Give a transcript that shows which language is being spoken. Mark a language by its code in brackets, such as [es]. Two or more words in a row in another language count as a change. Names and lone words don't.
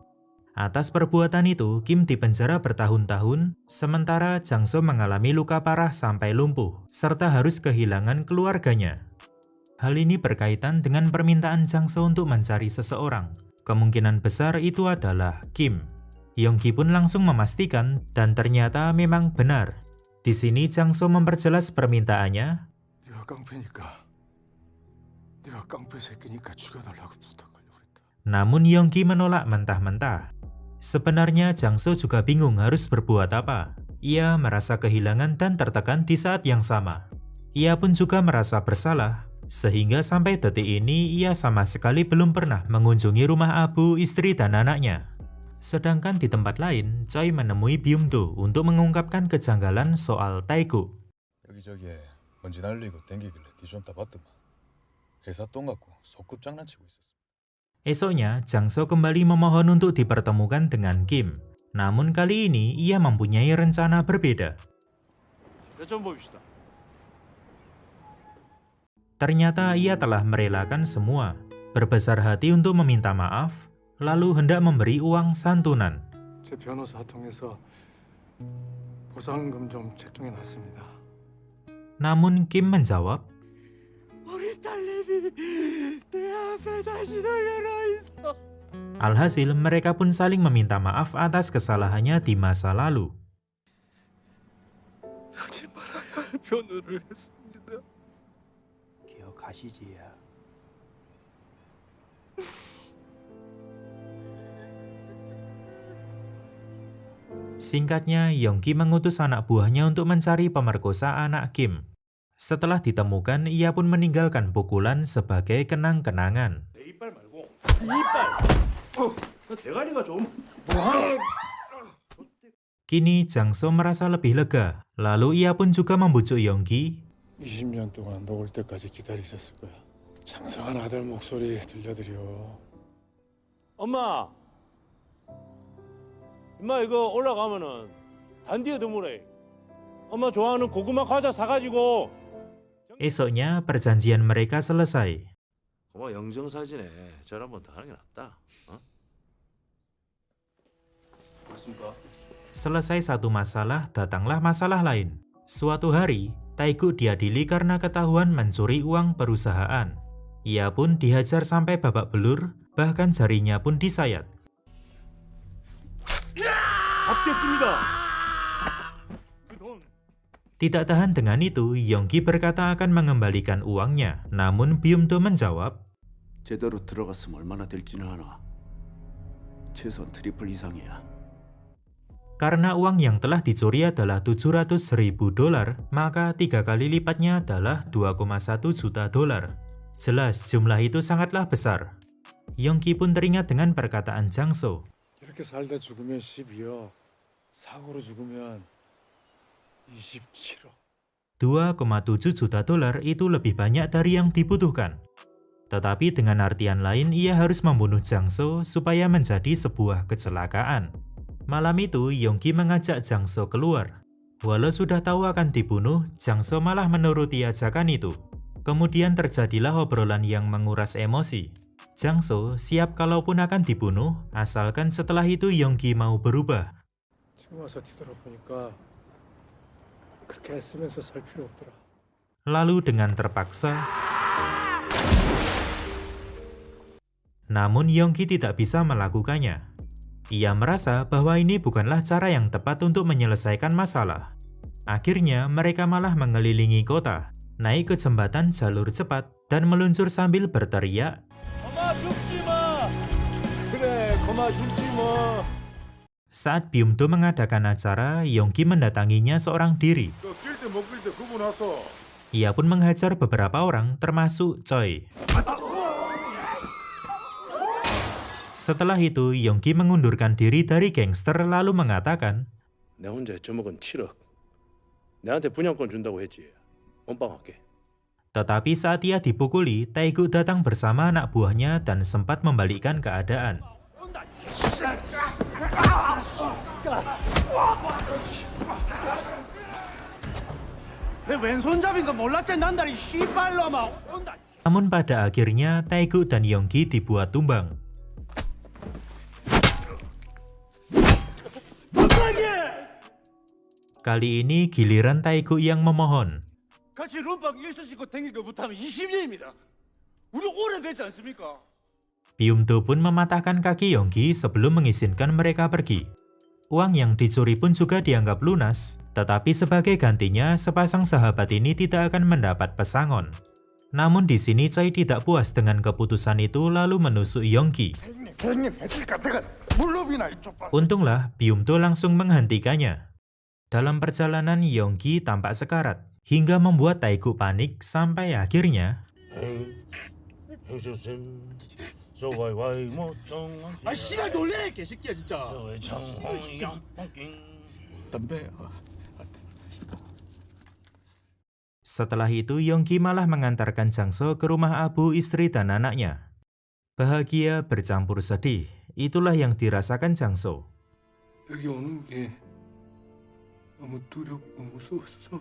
[id] Atas perbuatan itu, Kim dipenjara bertahun-tahun, sementara Jang-soo mengalami luka parah sampai lumpuh, serta harus kehilangan keluarganya. Hal ini berkaitan dengan permintaan Jang-soo untuk mencari seseorang. Kemungkinan besar itu adalah Kim. Yonggi pun langsung memastikan, dan ternyata memang benar. Di sini Jang-soo memperjelas permintaannya. [ko] 네가 깡패니까, 네가 깡패 새끼니까 죽여달라고 부탁하려고 그랬다. [id] Namun Yonggi menolak mentah-mentah. Sebenarnya Jang-soo juga bingung harus berbuat apa. Ia merasa kehilangan dan tertekan di saat yang sama. Ia pun juga merasa bersalah, sehingga sampai detik ini ia sama sekali belum pernah mengunjungi rumah Abu, istri dan anaknya. Sedangkan di tempat lain, Choi menemui Byum-do untuk mengungkapkan kejanggalan soal Tae-guk. [ko] 여기저기에 먼지 날리고 댕기길래 뒤좀 따봤더만 회사 똥 갖고 소꿉 장난치고 있었어. [id] Esoknya, Jangso kembali memohon untuk dipertemukan dengan Kim. Namun kali ini ia mempunyai rencana berbeda. [ko] 좀 봅시다. [id] Ternyata ia telah merelakan semua, berbesar hati untuk meminta maaf, lalu hendak memberi uang santunan. [ko] 제 변호사 통해서 보상금 좀 책정해 놨습니다. [id] Namun Kim menjawab, [ko] 우리 딸내미 내 앞에 다시 돌려놔 있어. [id] alhasil mereka pun saling meminta maaf atas kesalahannya di masa lalu. [ko] 하지 말아야 할 변호를 했습니다. 기억하시지요? [id] Singkatnya, Yongki mengutus anak buahnya untuk mencari pemerkosa anak Kim. Setelah ditemukan, ia pun meninggalkan pukulan sebagai kenang-kenangan. [ko] 내 이빨 말고 이빨. 대가리가 좀. [id] Kini Jangso merasa lebih lega. Lalu ia pun juga membujuk Yongki. [ko] 20년 동안 너 올 때까지 기다리셨을 거야. 장성한 아들 목소리 들려드려. 엄마. 엄마 이거 올라가면은 단디에 드무래. 엄마 좋아하는 고구마 과자 사가지고. [id] Esoknya, perjanjian mereka selesai. [ko] 엄마 영정 사진에 절 한번 더 하는 게 낫다. 그렇습니까? [id] Selesai satu masalah, datanglah masalah lain. Suatu hari, Taeguk diadili karena ketahuan mencuri uang perusahaan. Ia pun dihajar sampai babak belur, bahkan jarinya pun disayat. [ko] 받겠습니다. [id] Tidak tahan dengan itu, Yongki berkata akan mengembalikan uangnya. Namun Byum-do menjawab, [ko] 제대로 들어갔으면 얼마나 될지는 아나. 최소한 트리플 이상이야. [id] karena uang yang telah dicuri adalah $700.000, maka 3 kali lipatnya adalah $2,1 juta. Jelas, jumlah itu sangatlah besar. Yongki pun teringat dengan perkataan Jangso. [ko] 이렇게 살다 죽으면 12억, 사고로 죽으면 27억. [id] $2,7 juta itu lebih banyak dari yang dibutuhkan. Tetapi dengan artian lain, ia harus membunuh Jangso supaya menjadi sebuah kecelakaan. Malam itu, Yongki mengajak Jangso keluar. Walau sudah tahu akan dibunuh, Jangso malah menuruti ajakan itu. Kemudian terjadilah obrolan yang menguras emosi. Jangso siap kalaupun akan dibunuh, asalkan setelah itu Yongki mau berubah. [ko] 지금 와서 뒤돌아보니까 그렇게 애쓰면서 살 필요 없더라. [id] Lalu dengan terpaksa, namun Yongki tidak bisa melakukannya. Ia merasa bahwa ini bukanlah cara yang tepat untuk menyelesaikan masalah. Akhirnya mereka malah mengelilingi kota, naik ke jembatan jalur cepat, dan meluncur sambil berteriak, [ko] 엄마 죽지 마. 그래, 엄마 죽지 마. [id] Saat Byum-do mengadakan acara, Yongki mendatanginya seorang diri. [ko] 낄때 못 낄 때 구분하소. [id] Ia pun menghajar beberapa orang, termasuk Choi. Setelah itu, Yongki mengundurkan diri dari gangster lalu mengatakan, [ko] 내 혼자 해쳐먹은 7억. 내한테 분양권 준다고 했지. 원빵할게. [id] Tetapi saat ia dipukuli, Taeguk datang bersama anak buahnya dan sempat membalikkan keadaan. [ko] 내 왼손잡인 거 몰랐지? 난다리 씨발놈아. 온다. [id] Namun pada akhirnya, Taeguk dan Yongki dibuat tumbang. Kali ini giliran Taeguk yang memohon. [ko] 같이 룸빵 일수 싣고 댕긴 거 못하면 20년입니다. 우리 오래되지 않습니까? [id] Byum-do pun mematahkan kaki Yongki sebelum mengizinkan mereka pergi. Uang yang dicuri pun juga dianggap lunas, tetapi sebagai gantinya sepasang sahabat ini tidak akan mendapat pesangon. Namun di sini Choi tidak puas dengan keputusan itu lalu menusuk Yongki. Untunglah Byum-do langsung menghentikannya. Dalam perjalanan Yongki tampak sekarat, hingga membuat Taeguk panik sampai akhirnya [ko] 아 씨발 놀래 개새끼야 진짜. 담배. [id] setelah itu Yongki malah mengantarkan Jangso ke rumah Abu, istri dan anaknya. Bahagia bercampur sedih, itulah yang dirasakan Jangso. [ko] 여기 오는 게 너무 두렵고 무서웠어.